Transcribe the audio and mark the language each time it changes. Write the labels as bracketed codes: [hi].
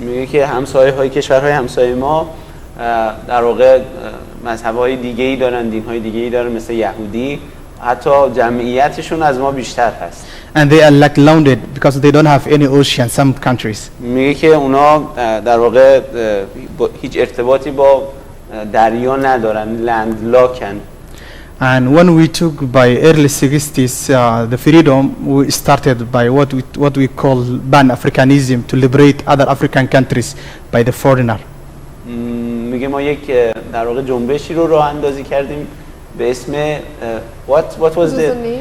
[fa] میگه که همسایه‌های کشورهای همسایه ما در واقع مذهب‌های دیگه‌ای دارن، دین‌های دیگه‌ای دارن مثل یهودی، حتی جمعیتشون از ما بیشتر هست. [en] And they are like landed because they don't have any ocean some countries. [fa] میگه که اونا در واقع هیچ ارتباطی با دریا ندارن، لندلاکن. [en] And when we took by early 60s the freedom, we started by what we call Pan-Africanism to liberate other African countries by the foreigner. [fa] میگه ما یک در واقع جنبشی رو راه اندازی کردیم به اسم [en] what was the